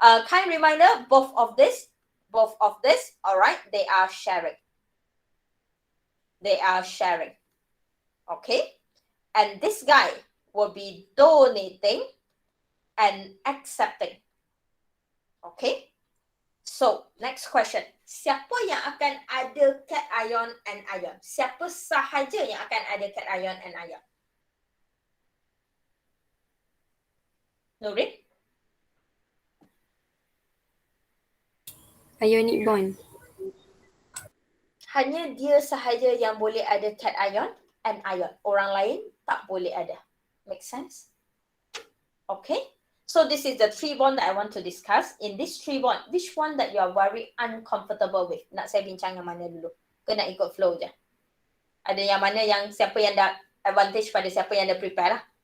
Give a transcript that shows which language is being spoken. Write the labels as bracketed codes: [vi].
[en] Kind reminder, both of this, alright, they are sharing. They are sharing. Okay? And this guy will be donating and accepting. Okay? So, next question. [ms] Siapa yang akan ada [en] cation and ion? [ms] Siapa sahaja yang akan ada [en] cation and ion? [ms] Nurin? [en] Ionic bond. [ms] Hanya dia sahaja yang boleh ada [en] cation and ion. [ms] Orang lain tak boleh ada. [en] Make sense? Okay. So this is the 3 bond that I want to discuss. In this 3 bond, which one that you are very uncomfortable with? [ms] Nak saya bincang yang mana dulu? Ke nak ikut flow je? Ada yang mana yang siapa yang dah advantage pada siapa yang dah prepare lah.